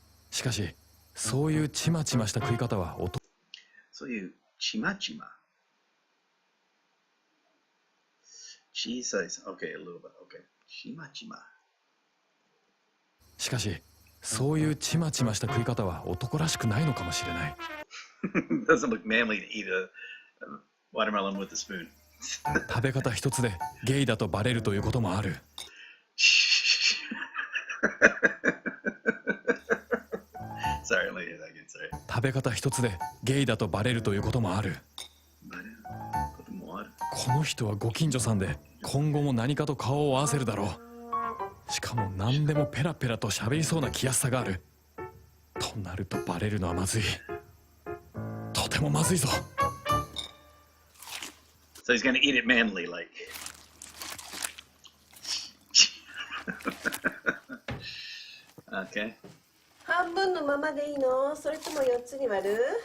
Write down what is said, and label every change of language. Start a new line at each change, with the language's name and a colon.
Japanese: しかしそういうちまちました食い方はそういうちまちま小さい
English: OK a little bit OK
Japanese: ちまちましかしそういうちまちました食い方は男らしくないのかもしれない。
English: Doesn't look manly to eat a watermelon with a spoon
Japanese: 食べ方一つでゲイだとバレるということもある。
English: Sorry, let me hear that again. Sorry.
Japanese: 食べ方一つでゲイだとバレるということもある。この人はご近所さんで今後も何かと顔を合わせるだろう。しかも何でもペラペラと喋りそうな気安さがある。となるとバレるのはまずい。とてもまずいぞ。
English: So he's gonna eat it manly, like. Okay.
Japanese: 半分のままでいいの？それとも4つに割る？